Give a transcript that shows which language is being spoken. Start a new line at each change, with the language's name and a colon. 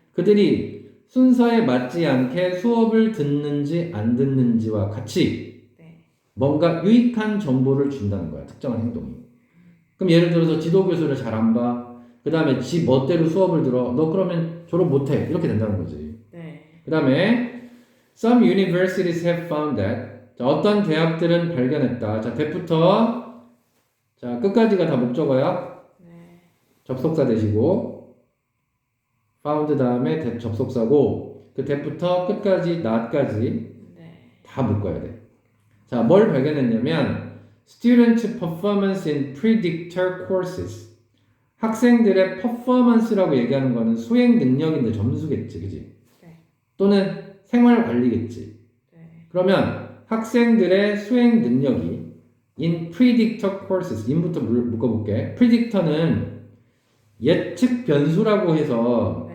Korean: 그들이 순서에 맞지 않게 수업을 듣는지 안 듣는지와 같이 네. 뭔가 유익한 정보를 준다는 거야. 특정한 행동이. 그럼 예를 들어서 지도 교수를 잘 안 봐. 그 다음에 지 멋대로 수업을 들어. 너 그러면 졸업 못해. 이렇게 된다는 거지. 네. 그 다음에
English: some universities have found that.
Korean: 자, 어떤 대학들은 발견했다. 자, that부터 자 끝까지가 다 목적어야. 네. 접속사 되시고 found 다음에 that 접속사고 그 that부터 끝까지 not까지 네. 다 묶어야 돼. 자, 뭘 발견했냐면
English: student performance in predictor courses.
Korean: 학생들의 퍼포먼스라고 얘기하는 거는 수행 능력인데 점수겠지, 그지? 네. 또는 생활 관리겠지. 네. 그러면 학생들의 수행 능력이
English: in predictor courses,
Korean: in부터 묶어볼게. predictor는 예측 변수라고 해서